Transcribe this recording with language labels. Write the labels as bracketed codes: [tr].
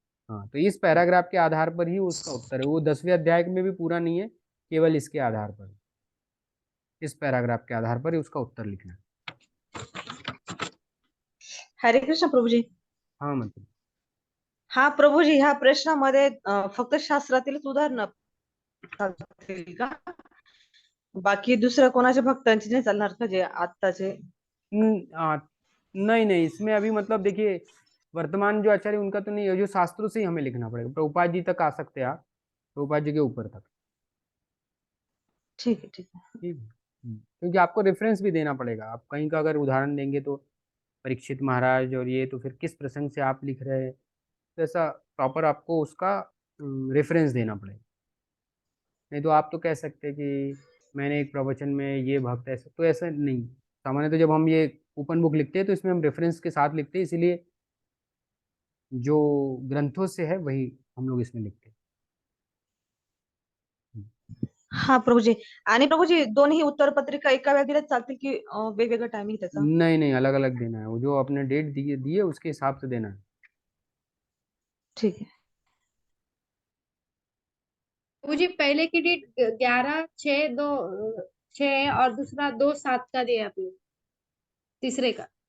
[hi] हाँ, तो इस पैराग्राफ के आधार पर ही उसका उत्तर है, वो 10वें अध्याय में भी पूरा नहीं है, केवल इसके आधार पर, इस पैराग्राफ के आधार पर ही उसका उत्तर लिखना है। [mr] हरे कृष्ण प्रभूजी. [hi] हाँ, मतलब [mr] हा प्रभूजी, ह्या प्रश्नामध्ये फक्त शास्त्रातीलच उदाहरणं चालतील का? बाकी दुसऱ्या कोणाच्या भक्तांची नाही चालणार का, जे आत्ताचे? [hi] नहीं नहीं, इसमें अभी मतलब देखिए वर्तमान जो आचार्य उनका तो नहीं है, जो शास्त्रों से ही हमें लिखना पड़ेगा, प्रभुपाद जी तक आ सकते हैं आप, प्रभुपाद जी के ऊपर तक। ठीक है, ठीक है. ठीक है। क्योंकि आपको रेफरेंस भी देना पड़ेगा, आप कहीं का अगर उदाहरण देंगे तो परीक्षित महाराज और ये, तो फिर किस प्रसंग से आप लिख रहे हैं, तो ऐसा प्रॉपर आपको उसका रेफरेंस देना पड़ेगा। नहीं तो आप तो कह सकते हैं कि मैंने एक प्रवचन में ये भक्त ऐसा, तो ऐसा नहीं। सामान्य तो जब हम ये ओपन बुक लिखते हैं तो इसमें हम रेफरेंस के साथ लिखते हैं, इसीलिए जो ग्रंथों से है वही हम लोग इसमें लिखते हैं। [mr] हा प्रभूजी. आणि प्रभूजी दोन्ही उत्तरपत्रिका एका वेळी दिल्यात चालतील की वेगवेगळं टायमिंग त्याचा? [hi] नहीं नहीं, अलग अलग देना है, वो जो आपने डेट दी है उसके हिसाब से देना है। ठीक है. प्रभु जी पहले की डेट 11/6 और दूसरा 2/7 का दिया आपने, तीसरे का।